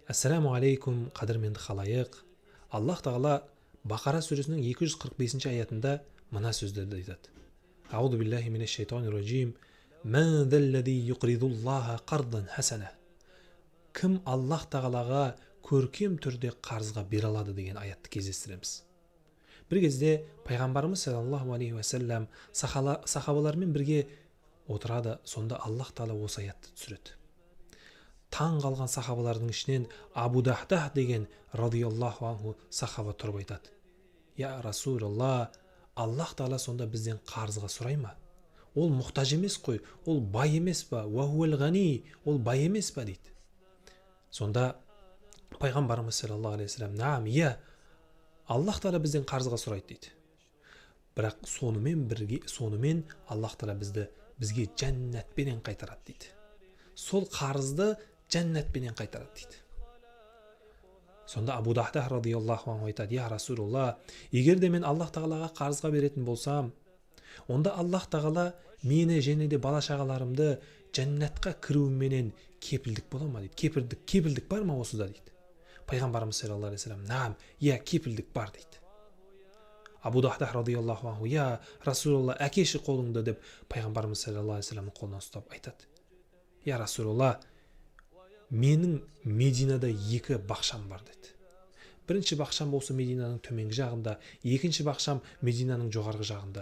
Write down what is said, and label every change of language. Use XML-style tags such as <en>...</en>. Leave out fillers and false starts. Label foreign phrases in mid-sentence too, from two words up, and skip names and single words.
<ar>السلام عليكم,</ar> <kk>қадірменді халайық. Аллах тағала Бақара сүресінің 245 аятында мына сөздерді айтады.</kk> <ar>أعوذ بالله من الشيطان الرجيم. من ذا الذي يقرض الله قرضا حسنا.</ar> <kk>Кім Аллах тағалаға көркем түрде қарызға бере алады деген аятты кездестіреміз. Бір кезде пайғамбарымыз</kk> <ar>صلى الله عليه وسلم</ar> <kk>сахабалармен бірге отырады. Сонда Аллах тағала осы аятты түсіреді. Таң қалған сахабалардың ішінен Абу Дахдах деген</kk> <ar>رضي الله عنه</ar> <kk>сахаба тұрып айтады:</kk> <ar>يا رسول الله,</ar> <kk>Аллах тағала сонда бізден қарызға сұрай ма? Ол мұқтаж емес қой, ол бай емес па?</kk> <ar>وهو الغني,</ar> <kk>ол бай емес па дейді. Сонда пайғамбарымыз</kk> <ar>صلى الله عليه وسلم نعم,</ar> <kk>иә, Аллах тағала бізден қарызға сұрайды дейді. Бірақ сонымен Аллах тағала бізге жәннатпенен қайтарады дейді. Сол қарызды жәннатпенен қайтарады дейді. Сонда Абу Дахдах</kk> <ar>رضي الله عنه</ar> <kk>айтады:</kk> <ar>يا رسول الله,</ar> <kk>егер де мен Аллах тағалаға қарызға беретін болсам, онда Аллах тағала мені және де бала шағаларымды жәннатқа кіруіменен кепілдік бола ма дейді. Кепілдік бар ма осыда дейді.</kk> <ar>Пайғамбарымыз صلى الله عليه وسلم نعم,</ar> <kk>иә, кепілдік бар дейді. Абу Дахдах</kk> <ar>رضي الله عنه: يا رسول الله,</ar> <kk>әкеші қолыңды деп пайғамбарымыз</kk> <ar>صلى الله عليه وسلم</ar> <kk>қолынан ұстап айтады:</kk> <ar>يا رسول الله,</ar> <kk>менің Мединада 2 бақшам бар деді. Бірінші бақшам осы Мединаның төменгі жағында, екінші бақшам Мединаның жоғарғы жағында.</kk>